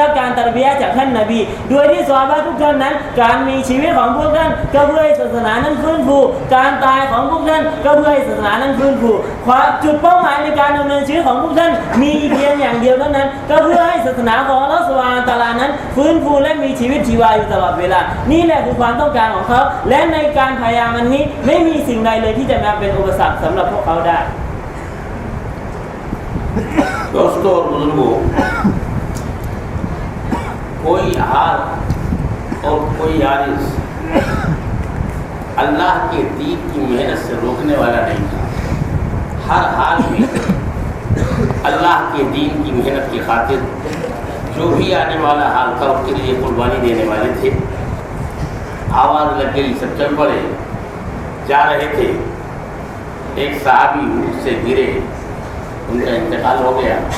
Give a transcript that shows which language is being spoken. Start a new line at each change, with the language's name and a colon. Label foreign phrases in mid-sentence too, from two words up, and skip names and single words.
Thai: รับการตะรบียะห์จากท่านนบีโดยที่ซอฮาบะห์ทุกท่านนั้นการมีชีวิตของพวกท่านก็เพื่อให้ศาสนานั้นฟื้นฟูการตายของพวกท่านก็เพื่อให้ศาสนานั้นฟื้นฟูจุดเป้าหมายในการดำเนินชีวิตของพวกท่านมีเพียงอย่างเดียวเท่านั้นก็เพื่อให้ศาสนาของ
Arabic: الله سبحانه وتعالى
Thai: นั้นฟื้นฟูและมีชีวิตชีวาอยู่ตลอดเวลานี่แหละคือความต้องการของเขาและในการพยายามอันนี้ไม่มีสิ่งใดเลยที่จะมาเป็นอุปสรรคสำหรับพวกเขาได้
Urdu: دوستوں اور بزرگوں کوئی حال اور کوئی یارس اللہ کے دین کی محنت سے روکنے والا نہیں تھا ہر حال میں اللہ کے دین کی محنت کی خاطر جو بھی آنے والا حال تھا اس کے لیے قربانی دینے والے تھے آواز لگ گئی سب چل پڑے جا رہے تھے ایک صحابی اس سے گرے ان کا انتقال ہو گیا